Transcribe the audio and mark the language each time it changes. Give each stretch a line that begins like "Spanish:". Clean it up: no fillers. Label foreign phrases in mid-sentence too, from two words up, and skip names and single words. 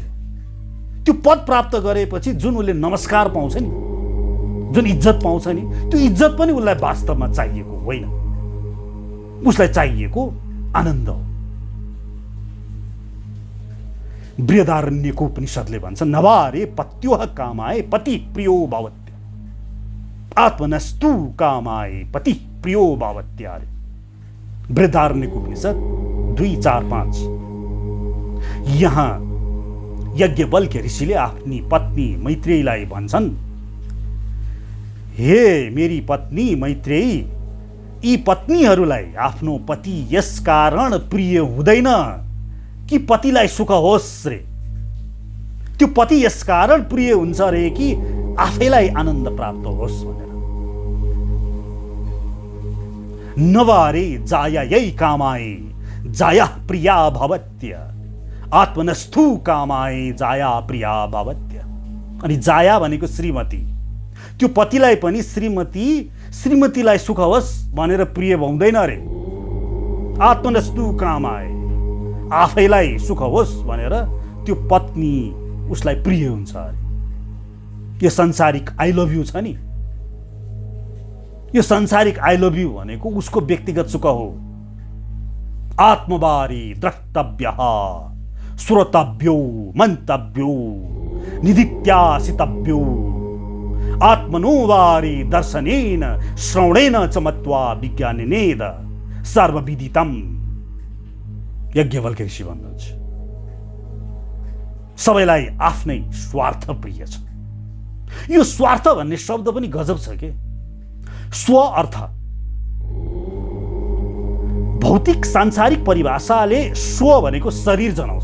Nepali: त्यो पद प्राप्त गरेपछि जुन उसले नमस्कार पाउँछ नि, जुन इज्जत पाउँछ नि, त्यो इज्जत पनि उसलाई वास्तवमा चाहिएको होइन। उसलाई चाहिएको आनन्द हो। बृहदारण्यको उपनिषदले भन्छ
Sanskrit: नवारे पत्योह कामाए पति प्रियो भवत्य, आत्मनस्तु कामाए पति प्रियो भवत्य।
Nepali: बृहदारण्यको उपनिषद 2:4-5। यहाँ यज्ञवल्क्य ऋषिले आफ्नी पत्नी मैत्रेयीलाई भन्छन्, हे मेरी पत्नी मैत्रेयी, यी पत्नीहरूलाई आफ्नो पति यस कारण प्रिय हुँदैन कि पतिलाई सुख होस् रे, त्यो पति यस कारण प्रिय हुन्छ रे कि आफैलाई आनन्द प्राप्त होस् भनेर।
Sanskrit: नवारे जायायै कामाए जाया प्रिया भवत्य, आत्मनस्थु कामाए जाया प्रिया भवत्य।
Nepali: अनि जाया भनेको श्रीमती, त्यो पतिलाई पनि श्रीमतीलाई सुख होस् भनेर प्रिय हुँदैन रे।
Sanskrit: आत्मनस्तु कामाए,
Nepali: आफैलाई सुख होस् भनेर त्यो पत्नी उसलाई प्रिय हुन्छ अरे। यो संसारिक
English: I love you
Nepali: छ नि, यो संसारिक
English: I love you
Nepali: भनेको उसको व्यक्तिगत सुख हो।
Sanskrit: आत्मबारी द्रष्टव्य श्रोतव्यो मन्तव्यो निदित्यासितव्यो, आत्मनोवारी दर्शनेन श्रवणेन च मत्वा विज्ञानेनेद सर्वविदितम्।
Nepali: यज्ञवल्क्य ऋषि भन्नुहुन्छ सबैलाई आफ्नै स्वार्थ प्रिय छ। यो स्वार्थ भन्ने शब्द पनि गजब छ के। स्व अर्थ भौतिक सांसारिक परिभाषाले स्व भनेको शरीर जनाउँछ।